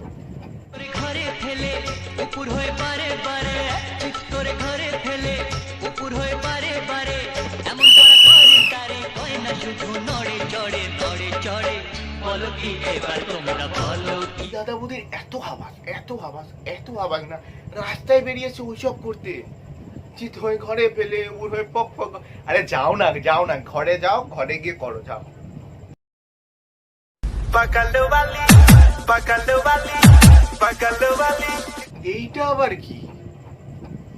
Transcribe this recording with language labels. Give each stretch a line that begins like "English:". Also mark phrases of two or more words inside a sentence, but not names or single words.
Bangla: ঘরে ফেলে উপর হয়ে বারে বারে, তোরে ঘরে ফেলে উপর হয়ে বারে বারে, এমন করা করে তারে কয় না শুধু নড়ে চড়ে নড়ে চড়ে। বলো কি এবার তোমরা বলো কি? দাদা বৌদির এত আওয়াজ, এত আওয়াজ, এত আওয়াজ না, রাস্তায় বেরিয়েছে ওইসব করতে। চিত হয়ে ঘরে ফেলে উপর হয়ে পক পক। আরে যাও না, যাও না, ঘরে যাও, ঘরে গিয়ে করো, যাও।
Hindi: पकड़ वाली पकड़ वाली पकड़ वाली।
Bangla: এইটা আবার কি?